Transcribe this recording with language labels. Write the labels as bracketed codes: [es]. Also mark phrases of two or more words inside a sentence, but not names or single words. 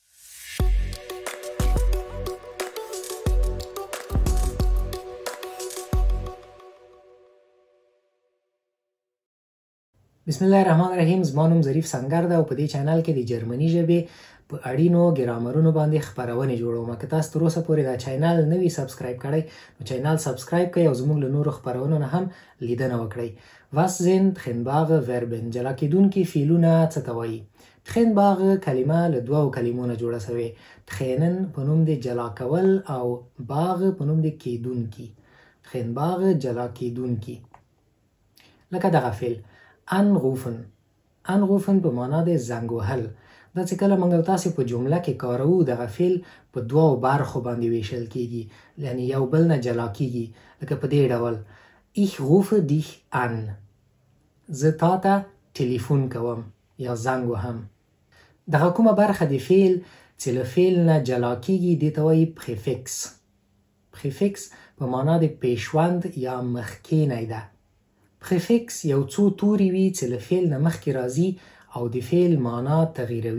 [ar] بسم الله الرحمن الرحیم. [ps] زما نوم ظریف سنگر ده او په دې چینل کې د جرمني ژبې په اړینو ګرامرونو باندې خپرونې جوړوم. که تاسو تر اوسه پورې دا چینل نه وي سبسکرایب کړی نو چینل سبسکرایب کړئ او زموږ له نورو خپرونو نه هم لیدنه وکړئ. [de] Was sind trennbare Verben? [ps] جلا کېدونکي فعلونه څه ته وایي؟ تخنباغ کلمه له دوو کلمو نه جوړه شوې. تخینن په نوم د جلا کول او باغ په نوم د کېدونکي. تخنباغ جلا کېدونکي لکه دغه فعل انروفن په معنا د زنګ وهل. دا چې کله موږ تاسو په جمله کې کاروو دغه فعل په دوو برخو باندې ویشل کیږي، یعنی یو بل نه جلا کیږي. لکه په دې ډول [de] ich rufe dich an، [ps] زه تا ته ټلیفون کوم یا زنګ وهم. دغه کومه برخه د فعل چې له فعل نه جلا کیږي دې ته وایي پریفکس. پریفکس په معنا د پیشوند یا مخکینی ده. پریفکس یو څو توري وي چې له فعل نه مخکې راځي او د فعل معنا تغییروي.